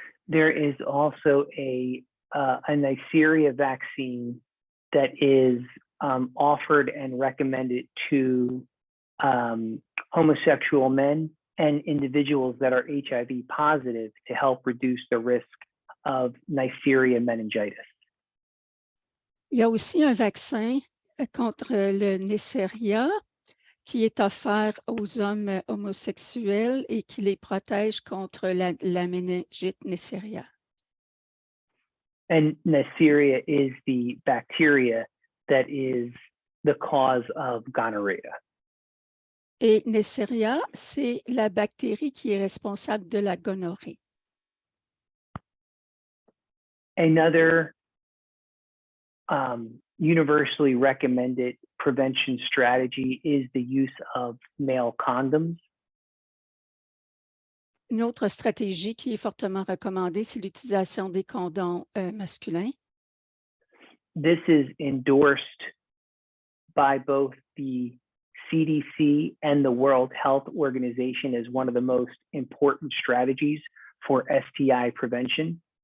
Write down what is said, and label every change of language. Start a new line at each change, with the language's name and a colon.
English: There is also a Neisseria vaccine that is offered and recommended to homosexual men and individuals that are HIV positive to help reduce the risk of Neisseria meningitis.
French: Il y a aussi un vaccin contre le Neisseria qui est offert aux hommes homosexuels et qui les protège contre la méningite Neisseria.
English: And Neisseria is the bacteria that is the cause of gonorrhea.
French: Et Neisseria, c'est la bactérie qui est responsable de la gonorrhée.
English: Another universally recommended prevention strategy is the use of male condoms.
French: Une autre stratégie qui est fortement recommandée, c'est l'utilisation des condoms masculins.
English: This is endorsed by both the CDC and the World Health Organization as one of the most important strategies for STI prevention.